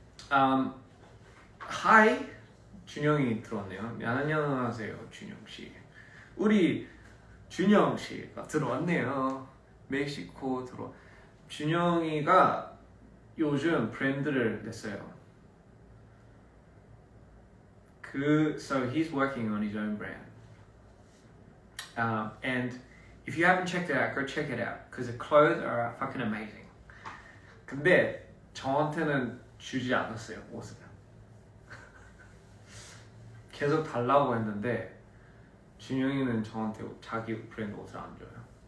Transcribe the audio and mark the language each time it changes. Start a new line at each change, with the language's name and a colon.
Korean: Hi, 준영이 들어왔네요. 안녕하세요, 준영 씨. 우리 준영 씨가 들어왔네요. 멕시코 준영이가 요즘 브랜드를 냈어요.
English: So he's working on his own brand. And if you haven't checked it out, go check it out. Because the clothes are fucking amazing.
Korean: 근데 저한테는 주지 않았어요, 옷을. 계속 달라고 했는데 준영이는 저한테 자기 브랜드 옷을 안 줘요.